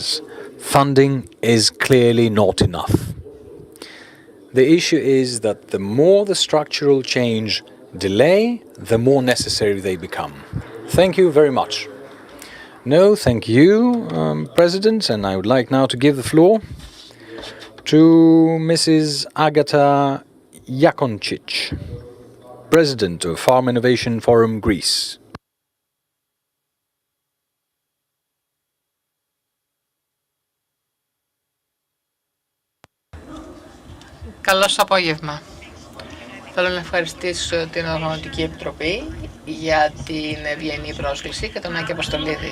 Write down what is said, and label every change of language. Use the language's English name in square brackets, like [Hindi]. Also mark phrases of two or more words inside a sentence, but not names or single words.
[English] Funding is clearly not enough. The issue is that the more the structural change delay, the more necessary they become. Thank you very much. No, thank you, President, and I would like now to give the floor to Mrs. Agata Yakončić, President of Farm Innovation Forum Greece. [Greek] Καλό σας απόγευμα. Θέλω να ευχαριστήσω την Οργανωτική Επιτροπή για την ευγενή πρόσκληση και τον Άκη Αποστολίδη.